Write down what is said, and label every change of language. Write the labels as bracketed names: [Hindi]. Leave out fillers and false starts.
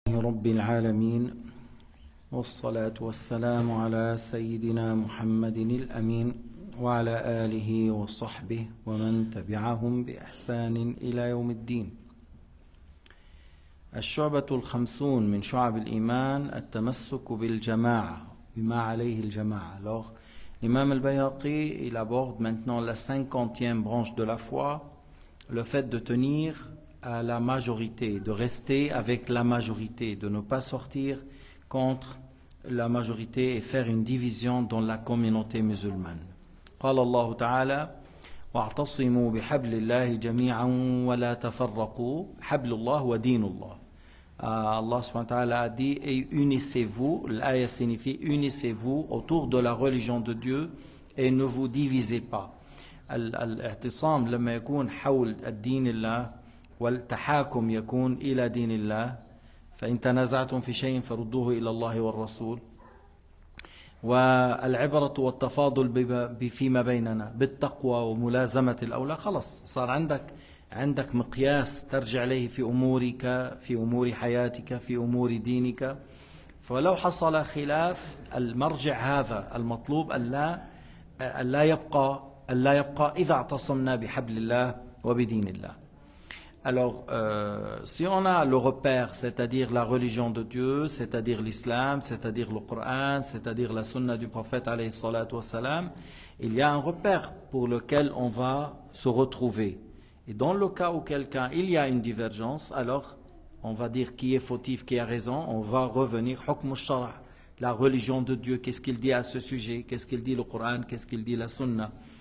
[Arabic] رب العالمين والصلاة والسلام على سيدنا محمد الأمين وعلى آله وصحبه ومن تبعهم بإحسان إلى يوم الدين. الشعبة الخمسون من شعب الإيمان التمسك بالجماعة بما عليه الجماعة. [French] Alors, l'imam al-Bayhaqi, il aborde maintenant la 50e branche de la foi, le fait de tenir à la majorité, de rester avec la majorité, de ne pas sortir contre la majorité et faire une division dans la communauté musulmane. [Arabic] قال الله تعالى واعتصموا بحبل الله جميعا ولا تفرقوا حبل الله ودين الله. [French] Allah subhanahu wa ta'ala a dit et unissez-vous, l'aya signifie unissez-vous autour de la religion de Dieu et ne vous divisez pas. [Arabic] الاعتصام لما يكون حول الدين الله والتحاكم يكون إلى دين الله فإن تنازعتم في شيء فردوه إلى الله والرسول والعبرة والتفاضل فيما بيننا بالتقوى وملازمة الأولى. خلص صار عندك مقياس ترجع إليه في أمورك، في أمور حياتك، في أمور دينك. فلو حصل خلاف المرجع هذا المطلوب ألا يبقى إذا اعتصمنا بحبل الله وبدين الله. [French] Alors, si on a le repère, c'est-à-dire la religion de Dieu, c'est-à-dire l'islam, c'est-à-dire le Coran, c'est-à-dire la sunna du prophète alayhi salatu wassalam, il y a un repère pour lequel on va se retrouver. Et dans le cas où il y a une divergence, alors on va dire qui est fautif, qui a raison, on va revenir hukm al-shara', la religion de Dieu, qu'est-ce qu'il dit à ce sujet, qu'est-ce qu'il dit le Coran, qu'est-ce qu'il dit la sunna.